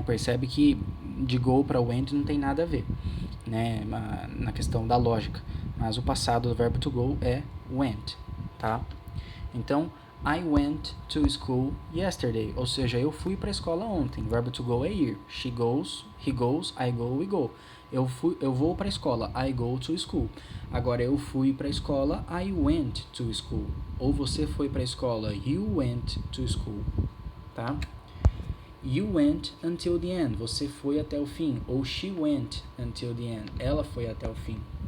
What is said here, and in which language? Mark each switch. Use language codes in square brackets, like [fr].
[pt] Percebe que de go para went não tem nada a ver, né? Na questão da lógica, mas o passado do verbo to go é went, tá? Então, [en] I went to school yesterday, [pt] ou seja, eu fui para a escola ontem. O verbo to go é ir. [en] She goes, he goes, I go, we go. [pt] Eu vou para a escola, [en] I go to school. [pt] Agora, eu fui para a escola, [en] I went to school. [pt] Ou você foi para a escola, [en] you went to school, [pt] tá? [en] You went until the end, [pt] você foi até o fim. Ou [en] she went until the end, [pt] ela foi até o fim.